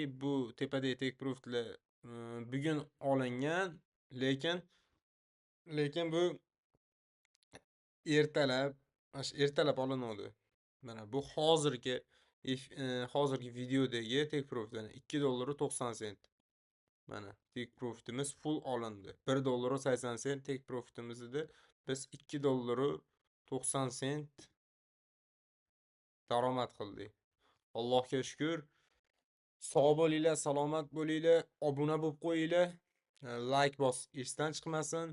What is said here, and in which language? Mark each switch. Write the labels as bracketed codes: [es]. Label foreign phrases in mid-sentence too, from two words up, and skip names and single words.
[uz] Bu tepadagi [en] take profitlar [uz] bugun olingan, lekin bu ertalab olinadi. Mana bu hozirgi videodagi [en] take profit [uz] 2 dollar 90 sent. Mana [en] take profitimiz [uz] full olindi. 1 dollar 80 sent [en] take profitimizda [uz] biz 2 dollar 90 sent daromad qildik. Allohga shukr. Sog' bo'linglar, salomat bo'linglar, obuna bo'lib qo'yinglar, like bos esdan chiqmasin.